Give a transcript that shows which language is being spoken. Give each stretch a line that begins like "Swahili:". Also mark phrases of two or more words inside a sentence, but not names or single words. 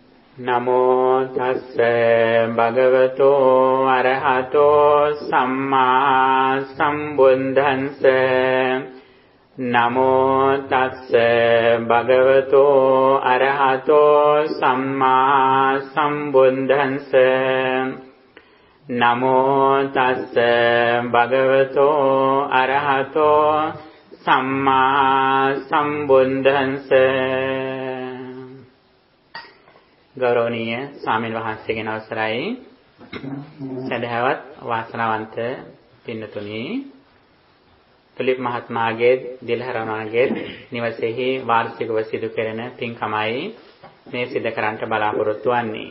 Pali: නමෝ තස්ස භගවතෝ අරහතෝ සම්මා සම්බුද්දන්ස නමෝ තස්ස භගවතෝ අරහතෝ සම්මා සම්බුද්දන්ස නමෝ තස්ස භගවතෝ අරහතෝ සම්මා සම්බුද්දන්ස.
Sinhala: ගෞරවනීය ස්වාමීන් වහන්සේගෙන් අවසරයි. සදහවත් වාසනාවන්ත පින්නතුනි, තුලිප් මහත්මයාගේ දිලහරණගේ නිවසේහි වාර්ෂිකව සිදු කෙරෙන පින්කමයි මේ සිදු කරන්නට බලාපොරොත්තු වන්නේ.